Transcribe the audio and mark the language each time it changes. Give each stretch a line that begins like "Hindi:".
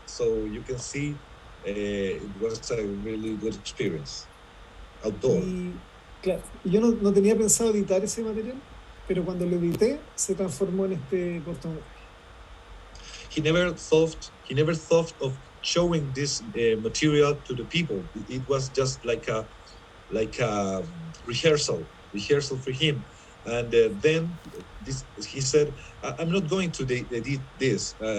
English: So you can see it was a really good experience outdoor.
Spanish: Y claro, yo no tenía pensado editar ese material, pero cuando lo edité se transformó en este cortometraje.
English: He never thought of showing this material to the people. It was just like a rehearsal for him. And then he said, "I'm not going to edit this.